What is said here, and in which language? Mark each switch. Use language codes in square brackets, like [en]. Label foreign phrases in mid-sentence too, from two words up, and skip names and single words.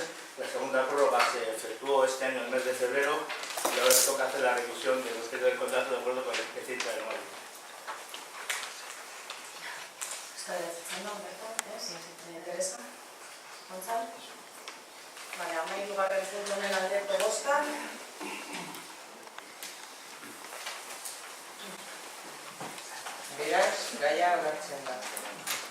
[es] La segunda prórroga se efectuó este año en el mes de febrero y ahora toca hacer la revisión del objeto del contrato de acuerdo con el expediente anual. Está desechando, ¿verdad? Si te interesa. Gonzalo. Vale, [eu] amairugarren puntuaren aldeko bozka. Beraz, gaia onartzen da.